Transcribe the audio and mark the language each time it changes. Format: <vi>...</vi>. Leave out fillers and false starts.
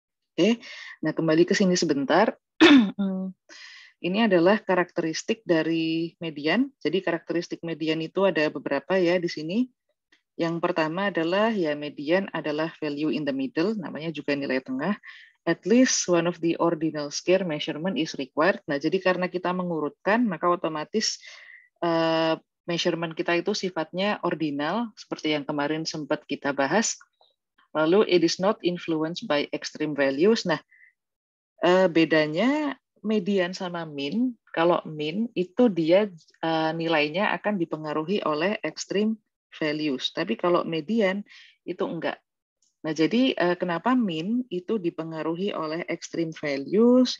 <id>Oke, nah kembali ke sini sebentar. Ini adalah karakteristik dari median. Jadi karakteristik median itu ada beberapa ya di sini. Yang pertama adalah ya median adalah</id> <en>value in the middle,</en> <id>namanya juga nilai tengah.</id> <en>At least one of the ordinal square measurement is required.</en> <id>Nah, jadi karena kita mengurutkan, maka otomatis measurement kita itu sifatnya ordinal, seperti yang kemarin sempat kita bahas.</id> <en>Lalu it is not influenced by extreme values.</en> <id>Nah, bedanya median sama min, kalau min itu dia nilainya akan dipengaruhi oleh extreme values. Tapi kalau median itu enggak. Nah, jadi kenapa min itu dipengaruhi oleh extreme values?</id>